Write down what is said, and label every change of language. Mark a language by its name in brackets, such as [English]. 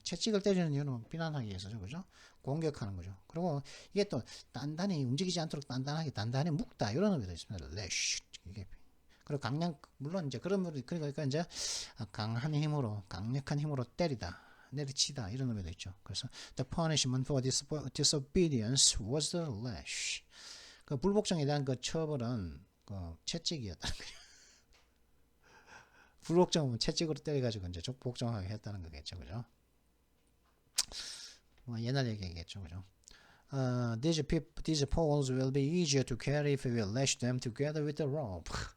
[Korean] 채찍을 때리는 이유는 비난하기 위해서죠, 그죠? 공격하는 거죠. 그리고 이게 또 단단히 움직이지 않도록 단단히 묶다 이런 의미도 있습니다. lash 이게 그리고 물론 이제 그런 그러니까 이제 강력한 힘으로 때리다, 내리치다 이런 의미도 있죠. 그래서 [English] the punishment for disobedience was the lash. [Korean] 그 불복종에 대한 그 처벌은 그 채찍이었다는 거죠. 불복종은 채찍으로 때려가지고 이제 복종하게 했다는 거겠죠, 그죠? 뭐 옛날 얘기겠죠, 그죠? [English] These poles will be easier to carry if we lash them together with a rope.